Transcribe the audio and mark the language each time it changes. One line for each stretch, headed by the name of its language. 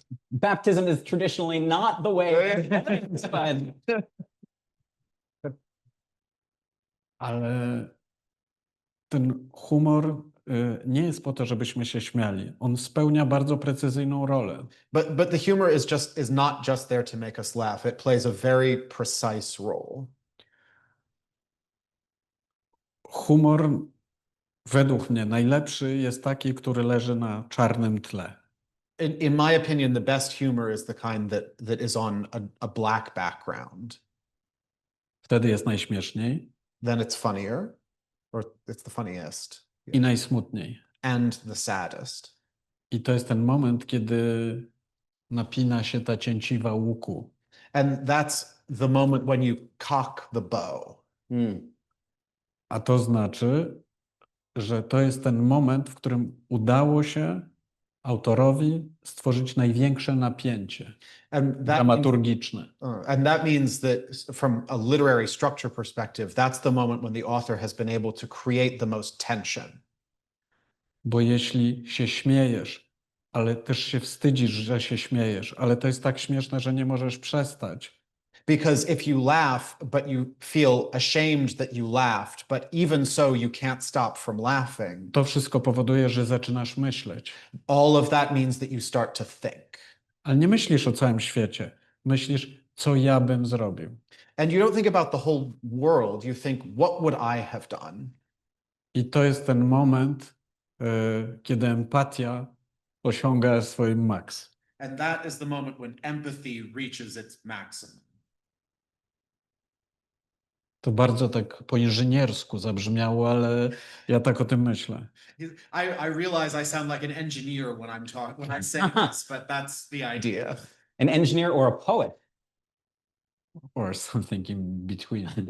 English: Baptism is traditionally not the way, but...
Polish: Ale ten humor nie jest po to, żebyśmy się śmiali. On spełnia bardzo precyzyjną rolę.
English: But the humor is not just there to make us laugh. It plays a very precise role.
Polish: Humor według mnie najlepszy jest taki, który leży na czarnym tle.
English: in my opinion, the best humor is the kind that is on a black background.
Polish: Wtedy jest najśmieszniej
English: Then it's funnier, or it's the funniest,
Polish: i najsmutniej.
English: and the saddest.
Polish: I to jest ten moment, kiedy napina się ta cięciwa łuku.
English: And that's the moment when you cock the bow.
Polish: A to znaczy, że to jest ten moment, w którym udało się autorowi stworzyć największe napięcie dramaturgiczne.
English: And that means that from a literary structure perspective, that's the moment when the author has been able to create the most tension.
Polish: Bo jeśli się śmiejesz, ale też się wstydzisz, że się śmiejesz, ale to jest tak śmieszne, że nie możesz przestać.
English: Because if you laugh, but you feel ashamed that you laughed, but even so you can't stop from laughing.
Polish: To wszystko powoduje, że zaczynasz myśleć.
English: All of that means that you start to think.
Polish: Ale nie myślisz o całym świecie. Myślisz, co ja bym zrobił.
English: And you don't think about the whole world. You think, what would I have done?
Polish: I to jest ten moment, kiedy empatia osiąga swój maks.
English: And that is the moment when empathy reaches its maximum.
Polish: To bardzo tak po inżyniersku zabrzmiało, ale ja tak o tym myślę.
English: I realize I sound like an engineer when I say this, but that's the idea. An engineer or a poet? Or something in between.